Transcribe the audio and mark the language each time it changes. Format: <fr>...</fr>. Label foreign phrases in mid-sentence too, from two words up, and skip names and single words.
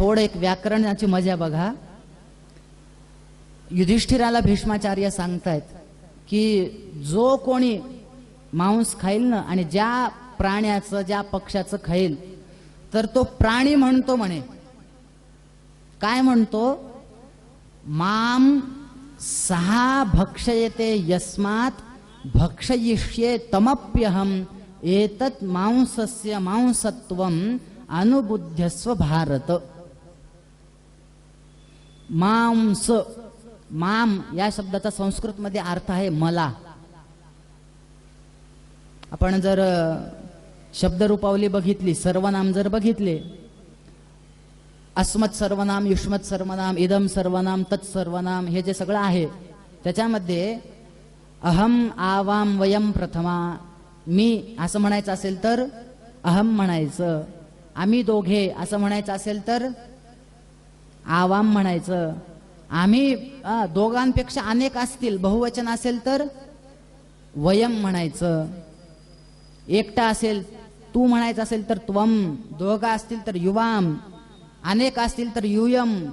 <mr>थोडं एक व्याकरणाची मजा बघा. युधिष्ठिराला भीष्माचार्य सांगतायत की जो कोणी मांस खाईल ना, आणि ज्या प्राण्याचं ज्या पक्षाचं खाईल, तर तो प्राणी म्हणतो म्हणे. काय म्हणतो?</mr> <sa>माम सहा भक्षयते यस्मात् भक्षयिष्ये तमप्यहम एतत् मांसस्य मांसत्वम अनुबुध्यस्व भारत.</sa> <mr>मांस, माम या शब्दाचा संस्कृत मध्ये अर्थ आहे मला. आपण जर शब्दरूपावली बघितली, सर्वनाम जर बघितले, अस्मत् सर्वनाम, युष्मत् सर्वनाम, इदम सर्वनाम, तत्सर्वनाम, हे जे सगळं आहे त्याच्यामध्ये</mr> <sa>अहम, आवाम, वयम प्रथमा,</sa> <mr>मी असं म्हणायचं असेल तर अहम म्हणायचं, आम्ही दोघे असं म्हणायचं असेल तर आवाम म्हणायचं, आम्ही दोघांपेक्षा अनेक असतील, बहुवचन असेल तर वयम म्हणायचं, एकटा असेल तू म्हणायचं असेल तर त्वम, दोघा असतील तर युवाम, अनेक असतील तर युयम.</mr>